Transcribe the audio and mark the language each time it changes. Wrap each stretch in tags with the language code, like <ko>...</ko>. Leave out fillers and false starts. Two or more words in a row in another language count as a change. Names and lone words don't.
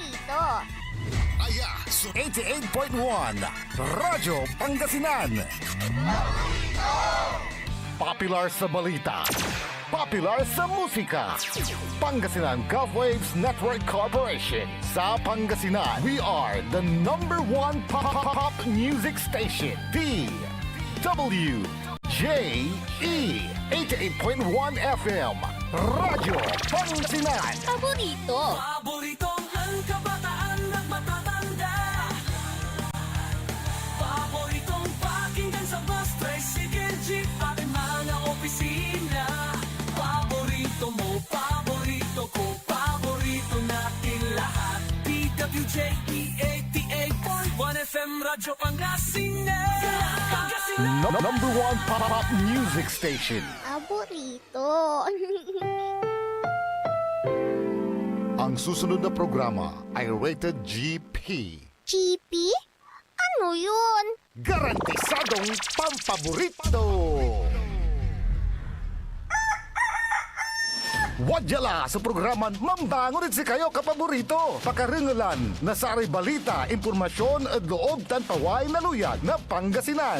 <pag>Aya, 88.1 Radyo Pangasinan.</pag> <tl>Popular sa balita, popular sa musika. Pangasinan Golfwaves Network Corporation. Sa Pangasinan,</tl> <en>we are the #1 pop music station. DWJE 88.1 FM Radyo Pangasinan.</en> <tl>Paboritong ang kabataan at matatanda. Paboritong pakinggan sa bus, tricycle, jeep at mga opisina. Paborito mo, paborito ko, paborito natin lahat. DWJE 88.1 FM Radyo Pangasinan.</tl> <en>#1 pop music station.</en> <tl>Paborito. Ang susunod na programa ay rated GP. GP? Ano yun? Garantisadong pampaborito!</tl> <pag>Wadyala sa programan Mambangon si kayo kapaborito. Pakaringalan na saray balita, impormasyon at loob tanpaway na luyag na Pangasinan.</pag>